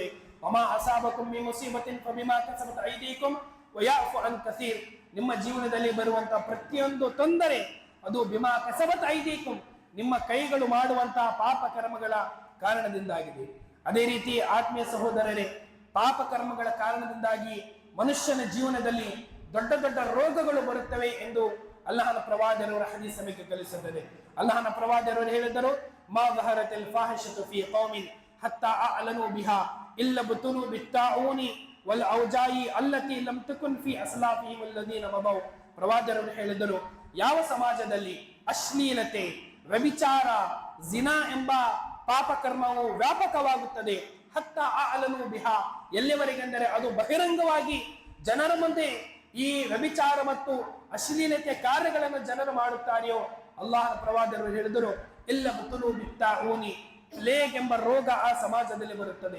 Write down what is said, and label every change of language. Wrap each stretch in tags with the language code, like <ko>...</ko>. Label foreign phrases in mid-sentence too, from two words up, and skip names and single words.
<ar>وما أصابكم من مصيبة فبما كسبت أيديكم ويعفو عن كثير,</ar> <kn>ನಿಮ್ಮ ಜೀವನದಲ್ಲಿ ಬರುವಂತಹ ಪ್ರತಿಯೊಂದು ತೊಂದರೆ ಅದು</kn> <ar>بما كسبت أيديكم,</ar> <kn>ನಿಮ್ಮ ಕೈಗಳು ಮಾಡುವಂತಹ ಪಾಪ ಕರ್ಮಗಳ ಕಾರಣದಿಂದಾಗಿದೆ. ಅದೇ ರೀತಿ ಆತ್ಮೀಯ ಸಹೋದರರೇ, ಪಾಪ ಕರ್ಮಗಳ ಕಾರಣದಿಂದಾಗಿ ಮನುಷ್ಯನ ಜೀವನದಲ್ಲಿ ದೊಡ್ಡ ದೊಡ್ಡ ರೋಗಗಳು ಬರುತ್ತವೆ ಎಂದು ಅಲ್ಲಾಹನ ಪ್ರವಾದಿಯವರ ಹದೀಸ್ ನಮಗೆ ಕಲಿಸುತ್ತದೆ. ಅಲ್ಲಾಹನ ಪ್ರವಾದಿಯವರು ಹೇಳಿದರು,</kn> <ar>ಮಾ ظهرت الفاحشة في قوم حتى أعلنوا بها إلا ابتلوا بالطاعون والأوجاع التي لم تكن في أسلافهم الذين مضوا.</ar> <kn>ಪ್ರವಾದಿಯವರು ಹೇಳಿದರು, ಯಾವ ಸಮಾಜದಲ್ಲಿ ಅಶ್ಲೀಲತೆ, ವ್ಯಭಿಚಾರ, ಜಿನಾ ಎಂಬ ಪಾಪ ಕರ್ಮವು ವ್ಯಾಪಕವಾಗುತ್ತದೆ,</kn> <ar>حتى أعلنوا بها,</ar> <kn>ಎಲ್ಲಿವರೆಗೆಂದರೆ ಅದು ಬಹಿರಂಗವಾಗಿ ಜನರ ಮುಂದೆ ಈ ವ್ಯಭಿಚಾರ ಮತ್ತು ಅಶ್ಲೀಲತೆಯ ಕಾರ್ಯಗಳನ್ನು ಜನರು ಮಾಡುತ್ತಾರೆಯೋ, ಅಲ್ಲಾಹನ ಪ್ರವಾದಿಯವರು ಹೇಳಿದರು,</kn> <ar>إلا ابتلوا بالطاعون,</ar> <kn>ಪ್ಲೇಗ್ ಎಂಬ ರೋಗ ಆ ಸಮಾಜದಲ್ಲಿ ಬರುತ್ತದೆ.</kn>